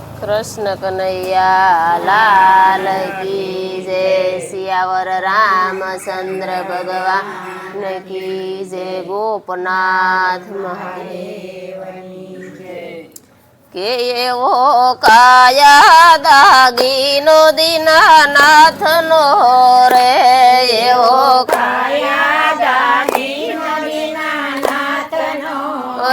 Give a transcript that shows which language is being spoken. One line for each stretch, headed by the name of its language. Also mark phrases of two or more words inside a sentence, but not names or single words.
Hindi: कृष्ण कन्हैया लाल की जय। सियावर रामचंद्र भगवान की जय।
Gujarati: ગોપનાથ મહાદેવ કે એવો કાયા દાગીનો દીનાનાથ નો રે। एवो કાયા દાગીનો દીનાનાથ નો